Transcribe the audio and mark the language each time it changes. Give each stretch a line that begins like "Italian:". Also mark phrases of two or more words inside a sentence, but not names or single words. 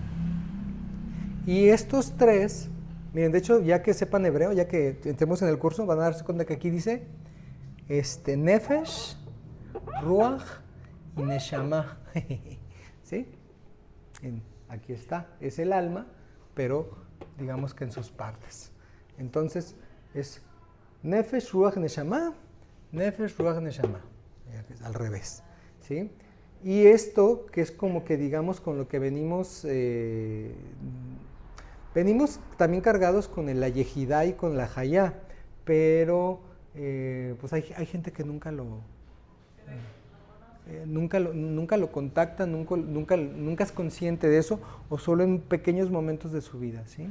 Spanish: Y estos tres, miren, de hecho, ya que sepan hebreo, ya que entremos en el curso, van a darse cuenta que aquí dice
Hebrew: נפש, רוח
Spanish: y neshama, ¿sí? Aquí está, es el alma, pero digamos que en sus partes. Entonces, es
Hebrew: נפש, רוח, נשמה, נפש, רוח, נשמה,
Spanish: al revés, ¿sí? Y esto, que es como que digamos con lo que venimos también cargados con la yejidá y con la hayá, pero pues hay gente que nunca lo contacta, nunca es consciente de eso, o solo en pequeños momentos de su vida, ¿sí?